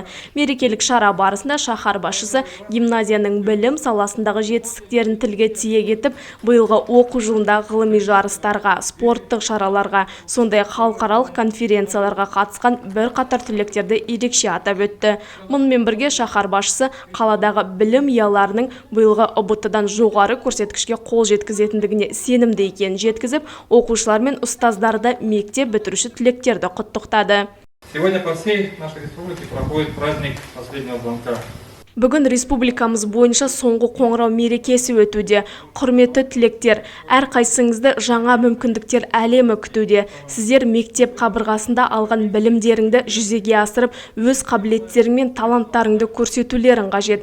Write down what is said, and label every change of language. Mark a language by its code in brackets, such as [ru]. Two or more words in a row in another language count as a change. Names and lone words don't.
[kk] Мерекелік шара барысында шаһар басшысы гимназияның білім саласындағы жетістіктерін тілге тиек етіп, биылғы оқу жылында ғылыми жарыстарға, спорттық шараларға, сондай халықаралық конференцияларға қатысқан бірқатар түлектерді ерекше атап өтті. Мұнымен бірге шаһар басшысы қаладағы білім ұяларының биылғы ұбт-дан жоғары көрсеткішке қол жеткізетіндігіне сенімді екенін жеткізіп, оқушылар мен ұстаздарды мектеп бітіруші түлектерді құттықтады. [ru] Сегодня по всей нашей республике проходит праздник последнего звонка. [kk] Бүгін республикамыз бойынша соңғы қоңырау мерекесі өтуде. Құрметті түлектер, әрқайсыңызды жаңа мүмкіндіктер әлемі күтуде. Сіздер мектеп қабырғасында алған білімдеріңді жүзеге асырып, өз қабілеттерің мен таланттарыңды көрсетулерің қажет.